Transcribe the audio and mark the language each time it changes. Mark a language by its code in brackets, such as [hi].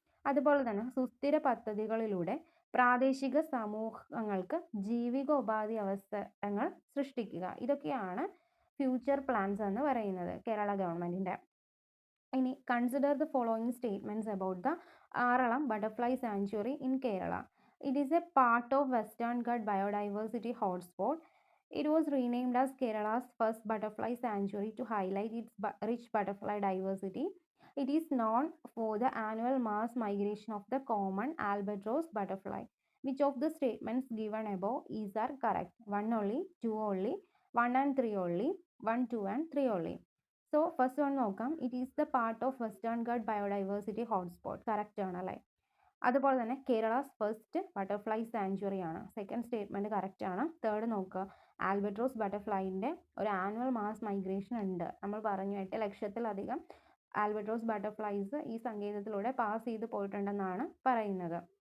[ml] അതുപോലെ തന്നെ സുസ്ഥിര പദ്ധതികളിലൂടെ പ്രാദേശിക സമൂഹങ്ങൾക്ക് ജീവികോപാധി അവസരങ്ങൾ സൃഷ്ടിക്കുക. ഇതൊക്കെയാണ് ഫ്യൂച്ചർ പ്ലാൻസ് എന്ന് പറയുന്നത് കേരള ഗവൺമെൻറ്റിൻ്റെ. [en] ഇനി consider the following statements about the Aralam butterfly sanctuary in Kerala. It is a part of Western Ghat biodiversity hotspot. It was renamed as Kerala's first butterfly sanctuary to highlight its rich butterfly diversity. It is known for the annual mass migration of the common albatross butterfly. Which of the statements given above are correct? 1 only, 2 only, 1 and 3 only, 1, 2 and 3 only. So first one നോക്കാം. It is the part of Western Ghats biodiversity hotspot. [ml] Correct ആണല്ലേ. അതുപോലെ തന്നെ [en] Kerala's first butterfly sanctuary [ml] ആണ്. Second statement correct ആണ്. Third നോക്കുക, albatross ബട്ടർഫ്ലൈൻ്റെ ഒരു annual mass migration ഉണ്ട്. നമ്മൾ പറഞ്ഞു 8 ലക്ഷത്തിലധികം ആൽബട്രോസ് ബട്ടർഫ്ലൈസ് ഈ സങ്കേതത്തിലൂടെ പാസ് ചെയ്ത് പോയിട്ടുണ്ടെന്നാണ് പറയുന്നത്.